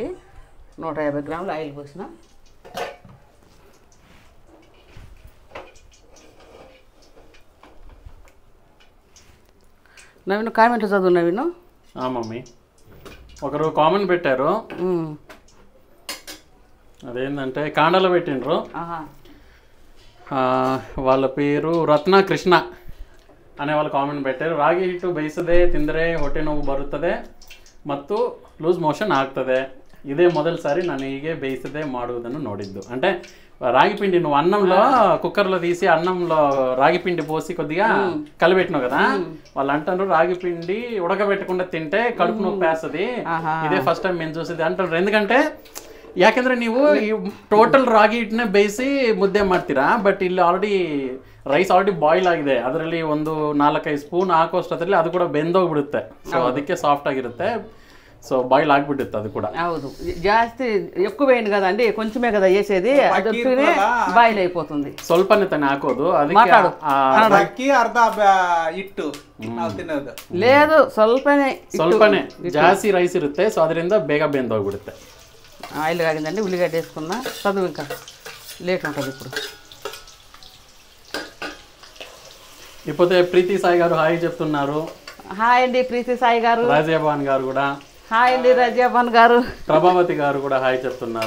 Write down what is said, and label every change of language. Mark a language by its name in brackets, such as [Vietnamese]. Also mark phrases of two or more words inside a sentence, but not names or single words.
[Telugu] 150 గ్రాముల ఆయిల్ పోసిన. నవీన్ కామెంట్లు చదువు నవీన్. మమ్మీ ఒకరు కామెంట్ పెట్టారు. అదేంటంటే కాండలో పెట్టిండ్రు. వాళ్ళ పేరు రత్న కృష్ణ అనే వాళ్ళు కామెంట్ పెట్టారు. [Kannada] ರಾಗಿ ಹಿಟ್ಟು ಬೇಯಿಸದೆ ತಿಂದರೆ ಹೊಟ್ಟೆ ನೋವು ಬರುತ್ತದೆ ಮತ್ತು [English] loose motion [Kannada] ಆಗ್ತದೆ. [Telugu] ఇదే మొదటిసారి [Kannada] ನನ್ನನ್ನು ಹೀಗೆ ಬೇಯಿಸದೆ ಮಾಡುವುದನ್ನು ನೋಡಿದ್ದು. [Telugu] అంటే రాగి పిండి నువ్వు అన్నంలో కుక్కర్లో తీసి అన్నంలో రాగి పిండి పోసి కొద్దిగా కలిపెట్టినావు కదా, వాళ్ళు అంటారు రాగి పిండి ఉడకబెట్టకుండా తింటే కడుపు నొప్పి వేస్తుంది. ఇదే [English] first time [Telugu] మేము చూసేది అంటారు. [Kannada] ఎందుకంటే ಯಾಕೆಂದ್ರೆ ನೀವು ಈ ಟೋಟಲ್ ರಾಗಿ ಹಿಟ್ಟನ್ನೇ ಬೇಯಿಸಿ ಮುದ್ದೆ ಮಾಡ್ತೀರಾ, ಬಟ್ ಇಲ್ಲಿ [English] already rice already boil [Kannada] ಆಗಿದೆ. ಅದರಲ್ಲಿ ಒಂದು 4-5 ಸ್ಪೂನ್ ಹಾಕೋಷ್ಟರಲ್ಲಿ ಅದು ಕೂಡ ಬೆಂದೋಗ್ಬಿಡುತ್ತೆ. ಸೊ ಅದಕ್ಕೆ ಸಾಫ್ಟ್ ಆಗಿರುತ್ತೆ. ಸೊ ಬಾಯ್ಲ್ ಆಗ್ಬಿಡುತ್ತೆ ಅದು ಕೂಡ. ಹೌದು, ಜಾಸ್ತಿ [Telugu] ఎక్కువ వేయండి కదండి, కొంచెమే కదా వేసేది, అది వస్తూనే బాయిల్ అయిపోతుంది. [Kannada] ಸ್ವಲ್ಪನೇ ತಾನೇ ಹಾಕೋದು, [Telugu] మాట్లాడు. [Kannada] ಅಕ್ಕಿ ಅರ್ಧ ಹಿಟ್ಟು ನಾವು ತಿನ್ನೋದು. లేదు ಸ್ವಲ್ಪನೇ ಜಾಸ್ತಿ ರೈಸ್ ಇರುತ್ತೆ, ಸೊ ಅದರಿಂದ ಬೇಗ ಬೆಂದೋಗ್ಬಿಡುತ್ತೆ. [Telugu] ఆయిల్ కాగిందండి, ఉల్లిగడ్డ వేసుకున్నా, చదువు ఇంకా లేట్ ఉంటుంది ఇప్పుడు. ఇకపోతే ప్రీతి సాయి గారు హాయ్ చెప్తున్నారు. హాయ్ అండి ప్రీతి సాయి గారు. రాజాభాన్ గారు కూడా హాయ్ అండి. రాజాభాన్ గారు. ప్రభావతి గారు కూడా హాయ్ చెప్తున్నారు.